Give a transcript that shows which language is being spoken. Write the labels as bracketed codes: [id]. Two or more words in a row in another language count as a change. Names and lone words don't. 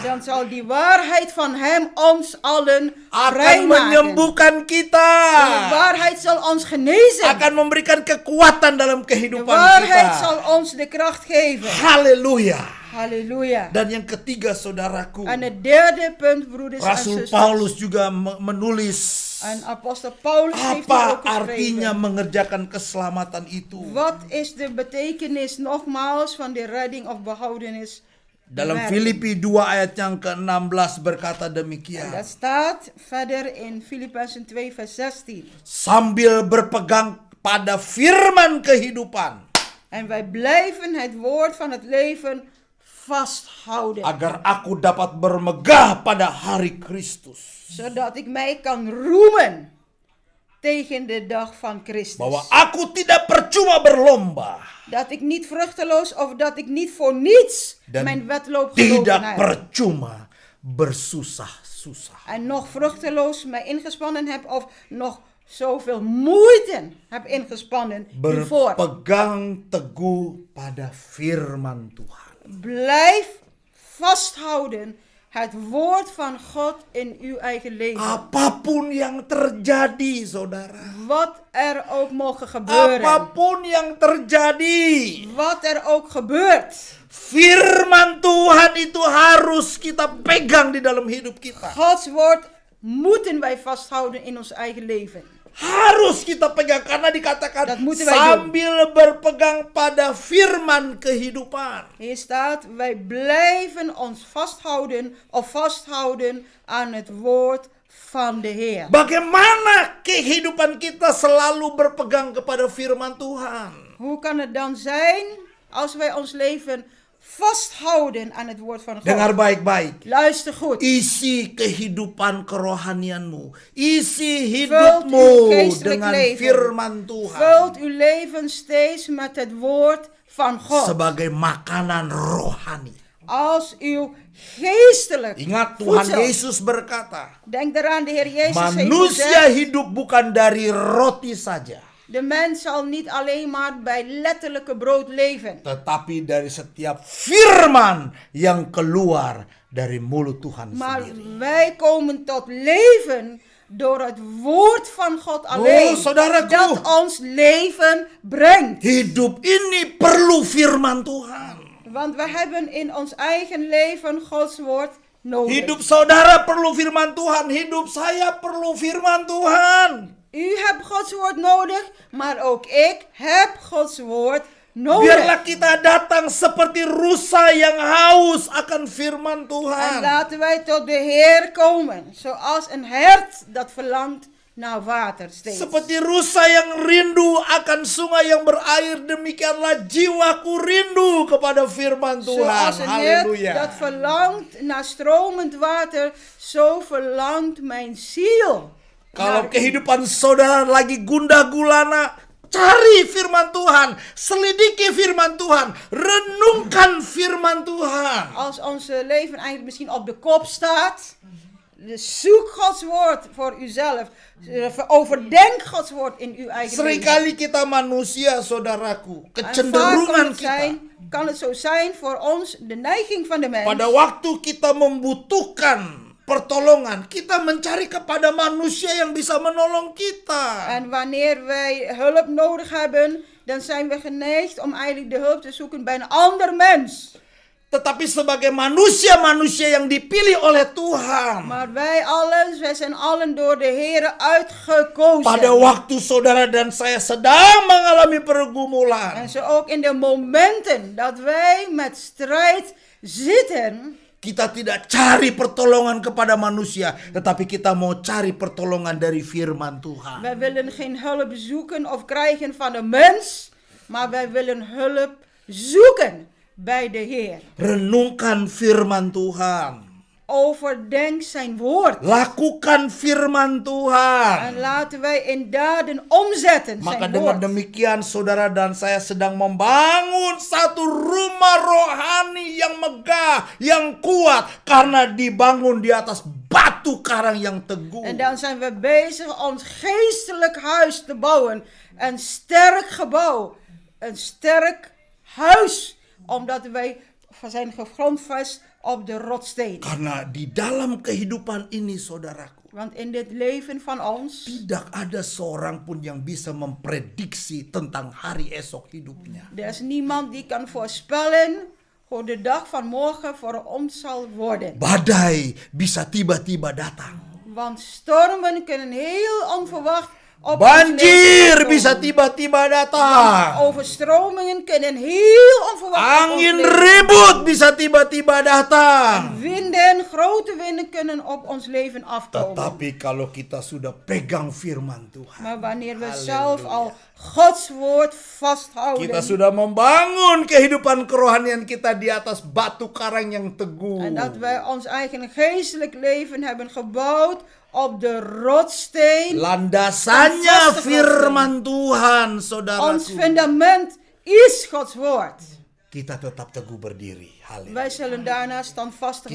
[nl] dan zal die waarheid van hem ons allen [id] Akan [nl] vrijmaken. [id] menyembuhkan kita. [nl] De waarheid zal ons genezen. [id] Akan memberikan kekuatan dalam [nl] De [id] kehidupan [nl] waarheid [id] kita. [nl] zal ons de kracht geven. [id] Haleluya. [nl] Halleluja. [id] Dan yang ketiga saudaraku, [nl] En het derde punt, broeders en [id] Rasul [nl] zusters. [id] Paulus juga menulis [nl] En apostel Paulus heeft hier [id] apa [nl] ook [id] artinya [nl] geschreven. [id] mengerjakan keselamatan itu. [nl] Wat is de betekenis nogmaals van de redding of behoudenis? [id] Dalam [nl] bewerking? [id] Filipi 2 ayat yang ke-16 berkata [nl] Dat [id] demikian. [nl] staat verder in Filippenzen 2 vers 16. [id] Sambil berpegang pada firman kehidupan, [nl] En wij blijven het woord van het leven vasthouden. [id] agar aku dapat bermegah pada hari Kristus. [nl] Zodat ik mij kan roemen tegen de dag van Christus. [id] Bahwa aku tidak percuma berlomba [nl] Dat ik niet vruchteloos of dat ik niet voor niets [id] dan [nl] mijn wedloop gelopen [id] tidak [nl] heb. [id] percuma bersusah-susah. [nl] En nog vruchteloos mij ingespannen heb of nog zoveel moeite heb ingespannen hiervoor. [id] Berpegang teguh pada firman Tuhan. [nl] Blijf vasthouden het woord van God in uw eigen leven. [id] Apapun yang terjadi, saudara. [nl] Wat er ook mogen gebeuren. [id] Apapun yang terjadi, [nl] Wat er ook gebeurt. [id] firman Tuhan itu harus kita pegang di dalam hidup kita. [nl] Gods woord moeten wij vasthouden in ons eigen leven. [id] Harus kita pegang karena dikatakan [nl] Dat moeten wij doen. [id] sambil berpegang pada firman kehidupan. [nl] Hier staat, wij blijven ons vasthouden aan het woord van de Heer. [id] Bagaimana kehidupan kita selalu berpegang kepada firman Tuhan? [nl] Hoe kan het dan zijn als wij ons leven vasthouden aan het woord van God? [id] Dengar baik-baik. [nl] Luister goed. [id] Isi kehidupan kerohanianmu. Isi [nl] Vult [id] hidupmu [nl] uw geestelijk [id] dengan [nl] leven. [id] firman Tuhan. [nl] Vult uw leven steeds met het woord van God. [id] Sebagai makanan rohani. [nl] Als uw geestelijk [id] Ingat Tuhan [nl] voedsel. [id] Yesus berkata, [nl] Denk eraan, de Heer Jezus heeft [id] manusia [nl] gezegd, [id] hidup bukan dari roti saja, [nl] de mens zal niet alleen maar bij letterlijke brood leven. [id] tetapi dari setiap firman yang keluar dari mulut Tuhan [nl] Maar [id] sendiri. [nl] wij komen tot leven door het woord van God alleen. [id] saudaraku. [nl] Dat ons leven brengt. [id] Hidup ini perlu firman Tuhan. [nl] Want we hebben in ons eigen leven Gods woord nodig. [id] Hidup saudara perlu firman Tuhan. Hidup saya perlu firman Tuhan. [nl] U hebt Gods woord nodig, maar ook ik heb Gods woord nodig. [id] Biarlah kita datang seperti rusa yang haus akan firman [nl] En [id] Tuhan. [nl] laten wij tot de Heer komen, zoals een hert dat verlangt naar water steeds. [id] Seperti rusa yang rindu akan sungai yang berair, demikianlah jiwaku rindu kepada firman Tuhan. [nl] Zoals een hert dat [id] Haleluya. [nl] verlangt naar stromend water, zo verlangt mijn ziel. [id] Kalau [nl] naar u. [id] kehidupan saudara lagi gundah gulana, Cari firman Tuhan, selidiki firman Tuhan, renungkan firman Tuhan. [nl] Als ons leven eigenlijk misschien op de kop staat, zoek Gods woord voor uzelf. Overdenk Gods woord in uw eigen leven. [id] Seringkali kita manusia, saudaraku, [nl] En vaak [id] kecenderungan kita [nl] kan het zo zijn voor ons, de neiging van de mens. [id] pada waktu kita membutuhkan pertolongan, kita mencari kepada manusia yang bisa menolong kita. [nl] En wanneer wij hulp nodig hebben, dan zijn we geneigd om eigenlijk de hulp te zoeken bij een ander mens. [id] Tetapi sebagai manusia-manusia yang dipilih oleh Tuhan, [nl] Maar wij zijn allen door de Heer uitgekozen. [id] pada waktu saudara dan saya sedang mengalami pergumulan, [nl] En zo ook in de momenten dat wij met strijd zitten, [id] kita tidak cari pertolongan kepada manusia, tetapi kita mau cari pertolongan dari firman Tuhan. [nl] wij willen geen hulp zoeken of krijgen van de mens, maar wij willen hulp zoeken bij de Heer. [id] Renungkan firman Tuhan. [nl] Overdenk zijn woord. [id] Lakukan firman Tuhan. [nl] En laten wij in daden omzetten [id] Maka [nl] zijn [id] dengan [nl] woord. [id] demikian saudara dan saya sedang membangun satu rumah rohani yang megah, yang kuat, karena dibangun di atas batu karang yang teguh. [nl] En dan zijn we bezig ons geestelijk huis te bouwen. Een sterk gebouw. Een sterk huis. Omdat wij zijn gegrondvest op de rotsteen. [id] Karena di dalam kehidupan ini saudaraku, [nl] Want in dit leven van ons [id] tidak ada seorang pun yang bisa memprediksi tentang hari esok hidupnya. [nl] er is niemand die kan voorspellen hoe de dag van morgen voor ons zal worden. [id] Badai bisa tiba-tiba datang. [nl] Want stormen kunnen heel onverwacht op ons [id] Banjir [nl] leven [id] bisa [nl] komen. [id] tiba-tiba datang. [nl] Overstromingen kunnen heel onverwacht op ons [id] Angin [nl] leven [id] ribut bisa tiba-tiba datang. [nl] Winden, grote winden kunnen op ons leven afkomen. [id] Tetapi kalau kita sudah pegang firman Tuhan, [nl] Maar wanneer we zelf al Gods woord vasthouden. [id] kita sudah membangun kehidupan kerohanian kita di atas batu karang yang teguh. [nl] En dat wij ons eigen geestelijk leven hebben gebouwd op de rotsteen. [id] Landasannya [nl] Vaste [id] firman Tuhan, [nl] Ons [id] saudaraku. [nl] fundament is Gods woord. [id] Kita tetap teguh berdiri. Haleluya. [nl] Wij zullen daarna standvastig